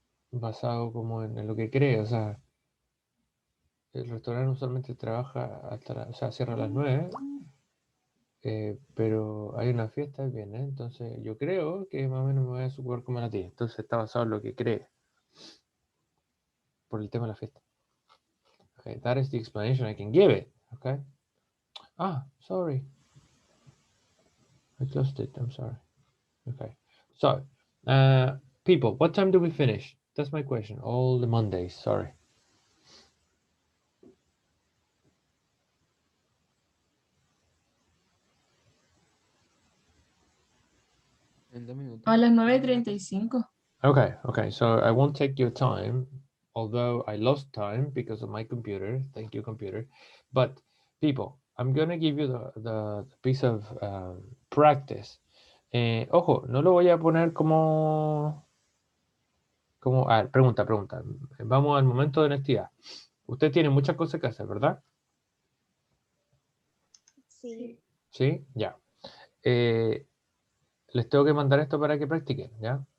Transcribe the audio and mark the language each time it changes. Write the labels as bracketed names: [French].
[Spanish] Basado como en lo que cree. O sea, el restaurante usualmente trabaja hasta o sea, cierra a las 9. Pero hay una fiesta el viernes, entonces yo creo que más o menos me voy a jugar como a las 10. Entonces está basado en lo que cree por el tema de la fiesta. [English] Okay, that is the explanation I can give it. Okay. Ah, sorry. I closed it. I'm sorry. Okay. So, people, what time do we finish? That's my question. All the Mondays. Sorry. [Spanish] En 2 minutos. A las 9:35. [English] Okay. Okay. So I won't take your time, although I lost time because of my computer. Thank you, computer. But people, I'm gonna give you the piece of practice. [Spanish] Ojo, no lo voy a poner como pregunta. Vamos al momento de honestidad. Usted tiene muchas cosas que hacer, ¿verdad? Sí. Sí, ya. Les tengo que mandar esto para que practiquen, ¿ya?